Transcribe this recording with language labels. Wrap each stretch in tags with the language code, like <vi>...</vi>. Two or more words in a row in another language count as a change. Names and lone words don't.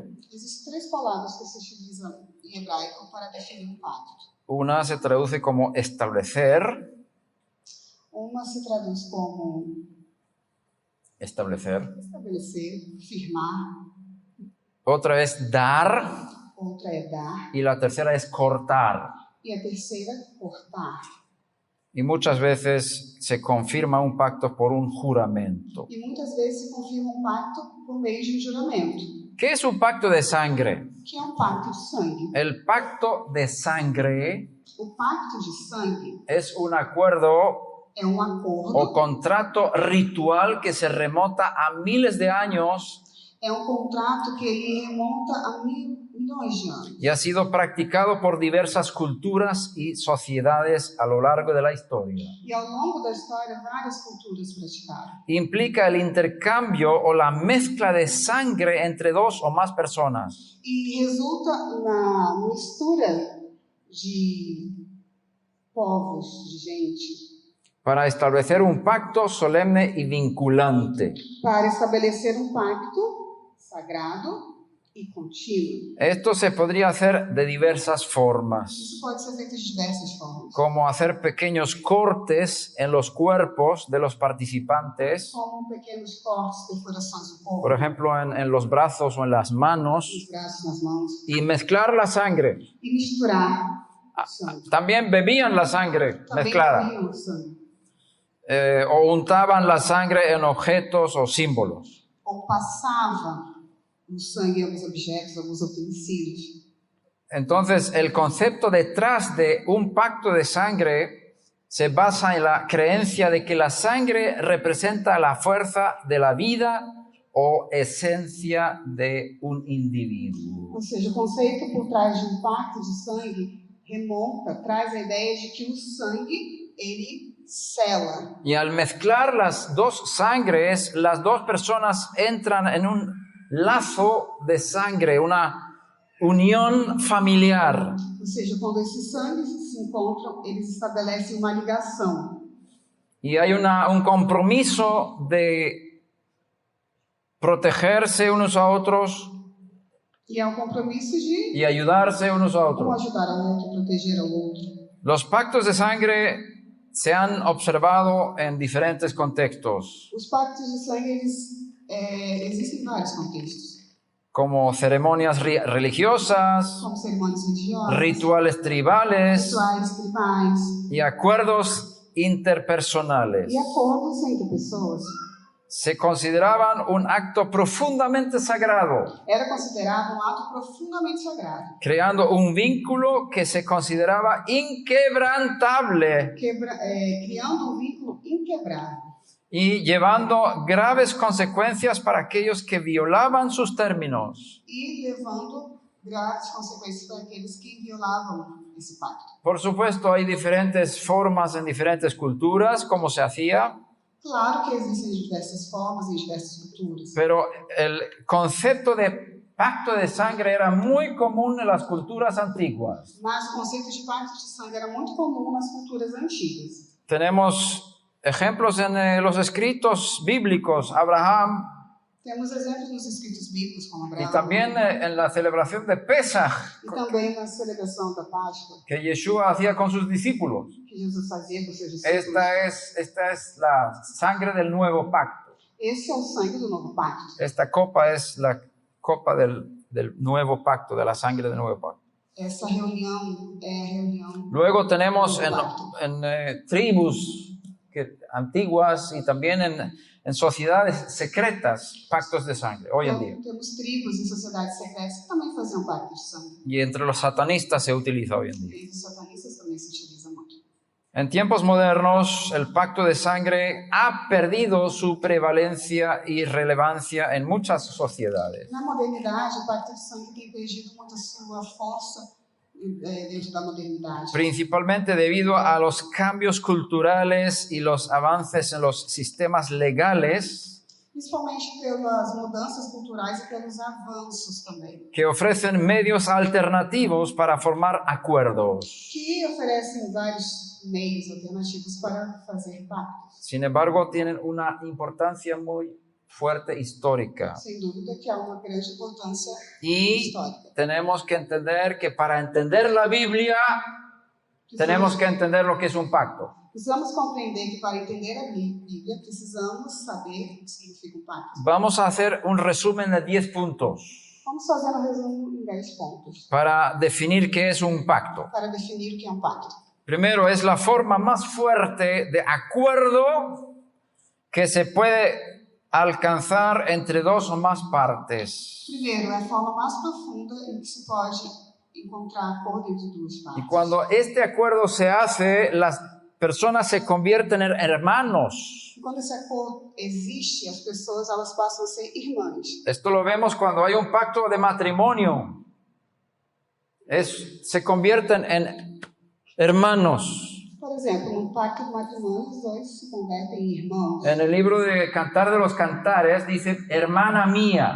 <pt>Existem três palavras que se utilizam em hebraico para definir um pacto.</pt> <es>Una se traduce como establecer,</es> <pt>Uma se traduz como estabelecer, firmar.</pt> <es>otra es dar</es> <pt>Outra é dar.</pt> <es>y la tercera es cortar.</es> <pt>E a terceira, cortar.</pt> <es>Y muchas veces se confirma un pacto por un juramento.</es> <pt>E muitas vezes se confirma um pacto por meio de um juramento.</pt> <es>¿Qué es un pacto de sangre?</es> <pt>Que é um pacto de sangue.</pt> <es>El pacto de sangre</es> <pt>O pacto de sangue</pt> <es>es un acuerdo</es> <pt>é um</pt> <es>o</es> <pt>acordo,</pt> <es>contrato ritual que se remota a miles de años</es> <pt>é um contrato que ele remonta a milhões de anos.</pt> <es>y ha sido practicado por diversas culturas y sociedades a lo largo de la historia.</es> <pt>E ao longo da história, várias culturas praticaram.</pt> <es>Implica el intercambio o la mezcla de sangre entre dos o más personas.</es> <pt>E resulta na mistura de povos, de gente,</pt> <es>Para establecer un pacto solemne y vinculante.</es> <pt>para estabelecer um pacto sagrado e contínuo.</pt> <es>Esto se podría hacer de diversas formas,</es> <pt>Isso pode ser feito de diversas formas.</pt> <es>como hacer pequeños cortes en los cuerpos de los participantes,</es> <pt>Como pequenos cortes, perfurações do corpo,</pt> <es>por ejemplo, en los brazos o en las manos,</es> <pt>nos braços, nas mãos,</pt> <es>y mezclar la sangre.</es> <pt>e misturar o sangue.</pt> <es>También bebían la sangre</es> <pt>Também</pt> <es>mezclada,</es> <pt>bebiam o sangue.</pt> <es>o untaban la sangre en objetos o símbolos.</es> <pt>Ou passava o sangue em alguns objetos, alguns utensílios.</pt> <es>Entonces, el concepto detrás de un pacto de sangre se basa en la creencia de que la sangre representa la fuerza de la vida o esencia de un individuo.</es> <pt>Ou seja, o conceito por trás de um pacto de sangue remonta, traz a ideia de que o sangue, ele sela.</pt> <es>Y al mezclar las dos sangres, las dos personas entran en un lazo de sangre, una unión familiar.</es> <pt>Ou seja, quando esses sangues se encontram, eles estabelecem uma ligação.</pt> <es>Y hay un compromiso de protegerse unos a otros</es> <pt>E é um compromisso de</pt> <es>y ayudarse unos a</es> <pt>um</pt> <es>otros.</es> <pt>ajudar ao outro, proteger ao outro.</pt> <es>Los pactos de sangre se han observado en diferentes contextos,</es> <pt>Os pactos de sangue, eles existem em vários contextos.</pt> <es>como ceremonias religiosas,</es> <pt>Como cerimônias religiosas,</pt> <es>rituales tribales</es> <pt>rituais tribais</pt> <es>y acuerdos interpersonales.</es> <pt>e acordos entre pessoas.</pt> <es>Se consideraban un acto profundamente sagrado,</es> <pt>Era considerado um ato profundamente sagrado,</pt> <es>creando un vínculo que se consideraba inquebrantable</es> <pt>criando um vínculo inquebrável</pt> <es>y llevando graves consecuencias para aquellos que violaban sus términos.</es> <pt>e levando graves consequências para aqueles que violavam esse pacto.</pt> <es>Por supuesto, hay diferentes formas en diferentes culturas, como se hacía,</es> <pt>Claro que existem diversas formas e diversas culturas,</pt> <es>pero el concepto de pacto de sangre era muy común en las culturas antiguas.</es> <pt>Mas o conceito de pacto de sangue era muito comum nas culturas antigas.</pt> <es>Tenemos ejemplos en los escritos bíblicos, Abraham,</es> <pt>Temos exemplos nos escritos bíblicos, como</pt> <es>y</es> <pt>Abraão,</pt> <es>también en la celebración de Pesaj,</es> <pt>e também na celebração da Páscoa,</pt> <es>que Yeshua hacía con sus discípulos.</es> <pt>que Jesus fazia com seus discípulos.</pt> <es>Esta es la sangre del nuevo pacto.</es> <pt>Esse é o sangue do novo pacto.</pt> <es>Esta copa es la copa del nuevo pacto, de la sangre del nuevo pacto.</es> <pt>Essa reunião é a reunião.</pt> <es>Luego tenemos</es> <pt>do novo pacto.</pt> <es>en tribus antiguas y también en sociedades secretas pactos de sangre, hoy en día.</es> <pt>Então, temos tribos e sociedades secretas que também faziam pacto de sangue.</pt> <es>Y entre los satanistas se utiliza hoy en día.</es> <pt>E os satanistas também se utiliza muito.</pt> <es>En tiempos modernos, el pacto de sangre ha perdido su prevalencia y relevancia en muchas sociedades.</es> <pt>Na modernidade, o pacto de sangue tem perdido muito a sua força dentro da modernidade.</pt> <es>Principalmente debido a los cambios culturales y los avances en los sistemas legales</es> <pt>Principalmente pelas mudanças culturais e pelos avanços também,</pt> <es>que ofrecen medios alternativos para formar acuerdos.</es> <pt>que oferecem vários meios alternativos para fazer pactos.</pt> <es>Sin embargo, tienen una importancia muy fuerte histórica.</es> <pt>Sem dúvida que há uma grande importância</pt> <es>Y</es> <pt>histórica.</pt> <es>tenemos que entender que para entender la Biblia tenemos que entender lo que es un pacto.</es> <pt>Precisamos compreender que para entender a Bíblia, precisamos saber o que significa um pacto.</pt> <es>Vamos a hacer un resumen de 10 puntos</es> <pt>Vamos fazer um resumo em 10 pontos</pt> <es>para definir qué es un pacto.</es> <pt>para definir o que é um pacto.</pt> <es>Primero, es la forma más fuerte de acuerdo que se puede alcanzar entre dos o más partes.</es> <pt>Primeiro, é a forma mais profunda em que se pode encontrar acordo entre duas</pt> <es>Y</es> <pt>partes.</pt> <es>cuando este acuerdo se hace, las personas se convierten en hermanos.</es> <pt>E quando esse acordo existe, as pessoas elas passam a ser irmãs.</pt> <es>Esto lo vemos cuando hay un pacto de matrimonio. Se convierten en hermanos.</es> <pt>Por exemplo, no pacto de matrimônio, os dois se convertem em irmãos.</pt> <es>En el libro de Cantar de los Cantares dice, hermana mía.</es>